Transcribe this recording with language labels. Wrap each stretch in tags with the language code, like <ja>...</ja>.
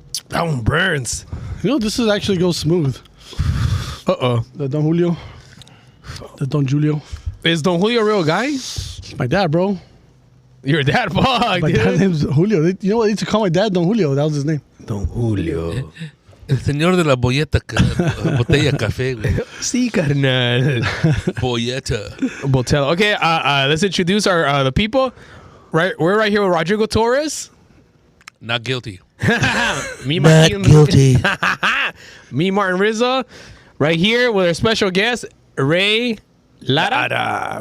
<en>That one burns. You know, this is actually goes smooth. Uh-oh. The Don Julio. The Don Julio. Is Don Julio a real guy? It's my dad, bro. Your dad, fuck, My dad's dude. name's Julio. You know what? They used to call my dad Don Julio. That was his name. Don Julio.</en> <es>El señor de la botella de café, güey. Sí, carnal. Bolleta. Botel.</es> <en>Okay, let's introduce our the people. Right, we're right here with Rodrigo Torres. Not guilty. Me, Martin, me, Martin Rizzo. Right here with our special guest, Ray Lara.</en>